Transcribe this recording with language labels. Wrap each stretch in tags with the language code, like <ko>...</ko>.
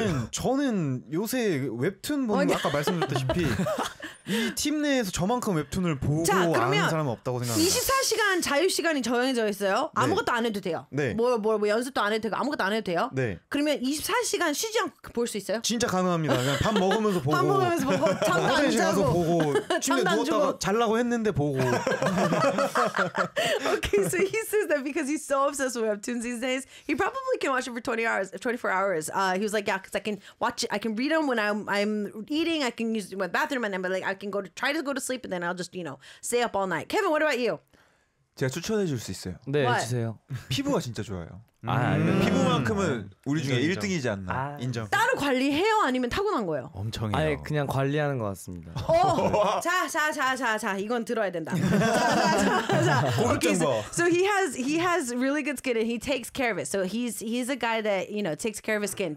<ko>저는 요새 웹툰 보는 거 아까 말씀드렸다시피 이 팀 내에서 저만큼 웹툰을 보고 자, 아는 사람은 없다고 생각합니다. 24시간 자유 시간이 정해져 있어요. 네. 아무것도 안 해도 돼요. 네. 뭐 연습도 안 해도 되고 아무것도 안 해도 돼요. 네. 그러면 24시간 쉬지 않고 볼 수 있어요? 진짜 가능합니다. 그냥 밥 먹으면서 보고 잠도 안 자고 보고 침대 누웠다가 자려고 했는데 보고.</ko> <en>Okay, so he says that because he's so obsessed with webtoons these days, he probably can watch it for 24 hours. He was like, yeah, because I can watch it. I can read them when I'm eating. I can use it in my bathroom and then, but like, I can try to go to sleep and then I'll just, you know, stay up all night. Kevin, what about you?</en> <ko>제가 추천해 줄 수 있어요. 네, 주세요. 피부가 진짜 좋아요. 아, 피부만큼은 우리 중에 인정. 1등이지 않나. 아, 인정. 따로 관리해요? 아니면 타고난 거예요? 엄청해요. 아니, 그냥 관리하는 것 같습니다. 오! 자, 이건 들어야 된다. 고급정보.</ko> <en>Okay, so he has really good skin and he takes care of it. So he's a guy that, you know, takes care of his skin.</en>